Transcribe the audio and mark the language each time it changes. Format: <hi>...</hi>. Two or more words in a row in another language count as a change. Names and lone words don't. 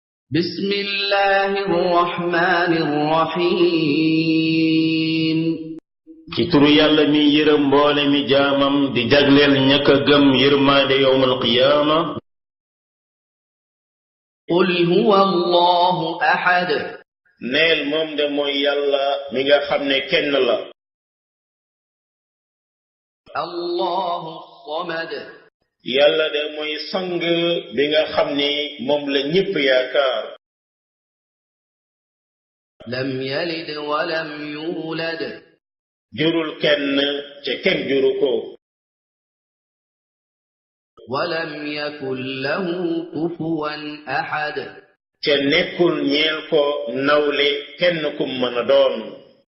<ar>بسم الله الرحمن الرحيم</ar> <wo>ci turu yàlla mi yërëm mboole mi jaamam di jagleel ñaka gëm yërmaande</wo> <ar>يوم القيامة قل هو الله أحد</ar> <wo>neel moom de mooy yàlla mi nga xam ne kenn la</wo> <ar>الله الصمد</ar> <wo>yàlla de mooy sang bi nga xam ni moom la ñépp yaakaar</wo> <ar>لم يلد ولم يولد</ar> <wo>jurul kenn ca kenn juru ko</wo> <ar>ولم يكن له كفوا أحد</ar> <wo>ca nekkul ñeel ko nawle kenn kum mën a doon</wo>